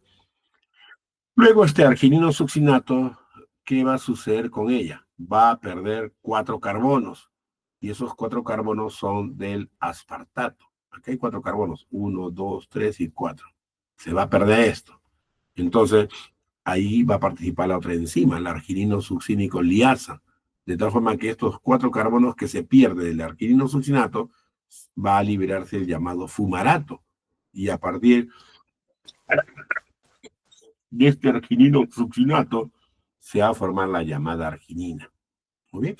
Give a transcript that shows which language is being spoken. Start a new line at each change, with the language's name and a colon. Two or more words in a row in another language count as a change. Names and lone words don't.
Spanish: Luego este arginino succinato, ¿qué va a suceder con ella? Va a perder 4 carbonos. Y esos 4 carbonos son del aspartato. Aquí hay 4 carbonos. 1, 2, 3 y 4. Se va a perder esto. Entonces, ahí va a participar la otra enzima, la arginino succínico liasa. De tal forma que estos 4 carbonos que se pierde del arginino succinato va a liberarse el llamado fumarato. Y a partir de este arginino succinato se va a formar la llamada arginina. Muy bien.